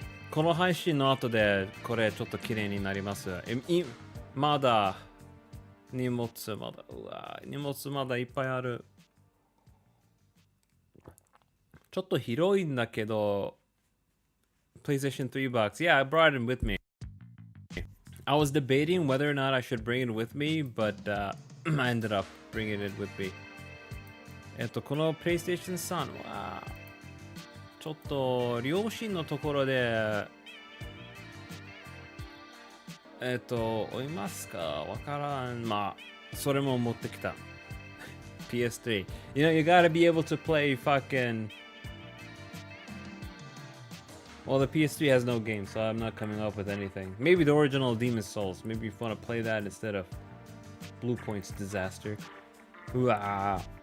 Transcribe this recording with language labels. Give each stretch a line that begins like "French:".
Japanese: この配信の後でこれちょっと綺麗になります。まだ荷物まだいっぱいある。ちょっと広いんだけど PlayStation 3 box.
English: Yeah, I brought it with me. I was debating whether or not I should bring it with me, but I ended up bringing it with me.
Japanese: この PlayStation 3はちょっと両親のところで追いますかわからん。まあそれも持ってきた。
English: PS3. You know, you gotta be able to play fucking. Well, the PS3 has no game, so I'm not coming up with anything. Maybe the original Demon's Souls. Maybe if you want to play that instead of Blue Point's Disaster. Ooh-ah.